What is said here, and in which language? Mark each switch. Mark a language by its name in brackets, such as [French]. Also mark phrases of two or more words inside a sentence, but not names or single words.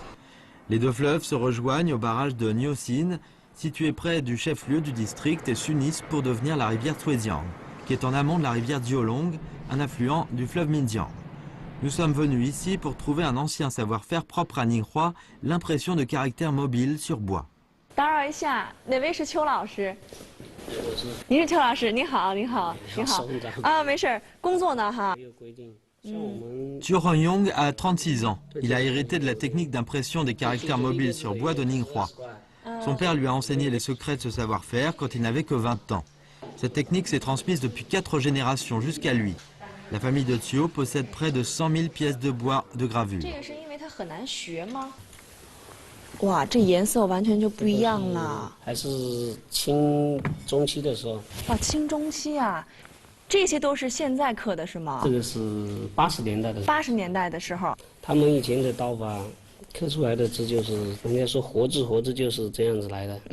[French] Les 2 fleuves se rejoignent au barrage de Nyosin, situé près du chef-lieu du district, et s'unissent pour devenir la rivière Zhuejiang, qui est en amont de la rivière Jiolong, un affluent du fleuve Minjiang. Nous sommes venus ici pour trouver un ancien savoir-faire propre à Ninghua, l'impression de caractères mobiles sur bois. [Chinese] 打扰一下，哪位是邱老师？您是邱老师，你好，你好，你好。啊，没事，工作呢哈。 [French] Chiu Honyong a 36 ans. Il a hérité de la technique d'impression des caractères mobiles sur bois de Ninghua. Son père lui a enseigné les secrets de ce savoir-faire quand il n'avait que 20 ans. Cette technique s'est transmise depuis 4 générations jusqu'à lui. La famille de Chiu possède près de 100 000 pièces de bois de gravure. [Chinese] 哇，这颜色完全就不一样了。还是清中期的时候。哇，清中期啊，这些都是现在刻的是吗？这个是80年代的。 80年代的时候。他们以前的刀法刻出来的字就是人家说活字就是这样子来的。